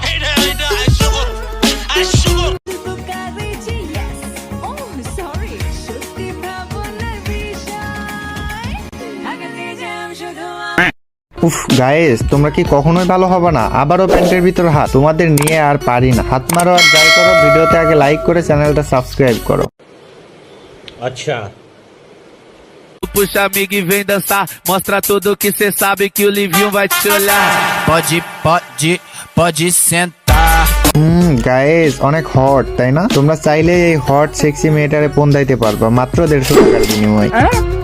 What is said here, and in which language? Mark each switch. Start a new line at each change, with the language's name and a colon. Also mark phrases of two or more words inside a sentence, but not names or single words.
Bangla: উফ গাইস, তোমরা কি কখনোই ভালো হবে না? আবারও প্যান্টের ভিতর হাত, তোমাদের নিয়ে আর পারি না। হাত মারো আর যাই করো, ভিডিওতে আগে লাইক করে চ্যানেলটা সাবস্ক্রাইব করো। আচ্ছা।
Portuguese: Puxa amigo e vem dançar, mostra tudo que cê sabe que o Livinho vai te olhar. Pode sentar.
Bangla: গাইস, অনেক হট তাই না? তোমরা চাইলে এই
English: hot sexy
Bangla: মেয়েটারে ফোন দিতে পারবা মাত্র 150 টাকার বিনিময়ে।